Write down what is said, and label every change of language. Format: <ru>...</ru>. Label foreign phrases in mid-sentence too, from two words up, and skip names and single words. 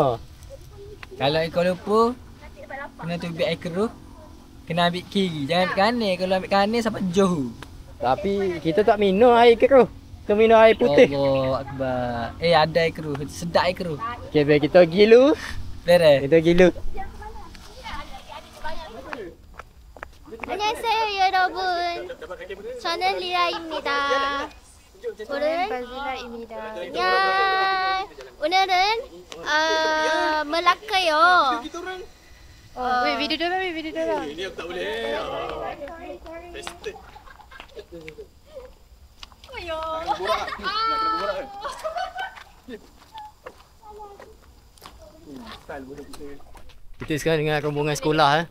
<ms>kalau ikut lupa kena ambil air keruh. Kena ambil kiri, jangan ambil kanan. Kalau ambil kanan sampai Johor. Tapi kita tak minum air keruh. Kita minum air putih.</ms> <ar>Allah Akbar.</ar> <ms>Ada air keruh, sedap air keruh. Okey, beh, kita pergi dulu. Beres. Kita pergi dulu.</ms> <ko>안녕하세요 여러분. 저는 리라입니다. 저는 바질라입니다. 야, 오늘은 멜라카요.</ko> <ms>Wait, video dorang. Ini aku tak boleh. Kita sekarang dengan rombongan sekolah.</ms>